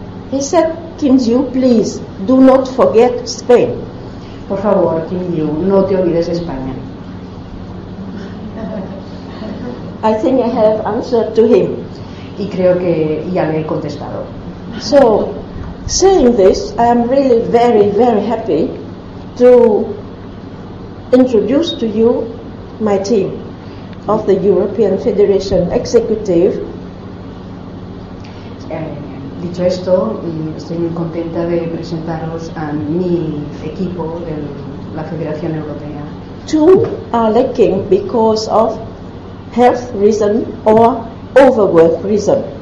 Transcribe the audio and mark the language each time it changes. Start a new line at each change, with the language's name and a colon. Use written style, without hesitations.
English: He said, Kim Ji, please, do not forget Spain.
Spanish: Por favor, Kim Ji, no te olvides España.
English: I think I have answered to him.
Spanish: Y creo que ya le he contestado.
English: So, saying this, I am really very, very happy to introduce to you my team of the European Federation Executive.
Spanish: Dicho esto, estoy muy contenta de presentaros a mi equipo de la Federación Europea.
English: Two are lacking because of health reason or overwork reason.